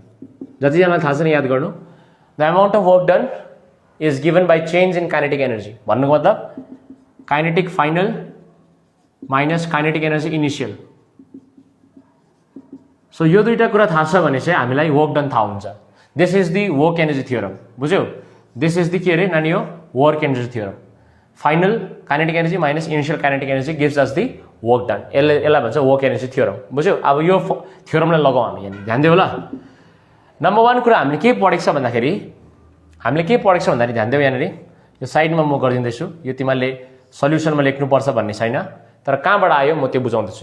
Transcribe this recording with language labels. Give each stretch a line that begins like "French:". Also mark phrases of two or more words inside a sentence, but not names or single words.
Nepali: जतिजनालाई थाहा छ नि याद गर्नु,
English: the amount of work done is given by change in kinetic energy.
Nepali: भन्नुको मतलब
English: kinetic final minus kinetic energy initial.
Nepali: सो यो दुईटा कुरा थाहा छ भने चाहिँ हामीलाई
English: work done
Nepali: थाहा हुन्छ।
English: This is the work energy theorem,
Nepali: बुझ्यौ?
English: this is the
Nepali: के अरे नानी हो,
English: work energy theorem. final kinetic energy minus initial kinetic energy gives us the work done.
Nepali: यसलाई भन्छ
English: work energy theorem,
Nepali: बुझ्यौ? अब यो थ्योरमलाई लगाउँ हामी यहाँ, ध्यान दियो होला। नम्बर 1 कुरा हामीले के पढेको छ भन्दाखेरि ध्यान दियो यहाँनिर, यो साइडमा म गरिदिँदैछु, यो तिमीले सल्युसनमा लेख्नुपर्छ भन्ने छैन, तर कहाँबाट आयो म त्यो बुझाउँदैछु।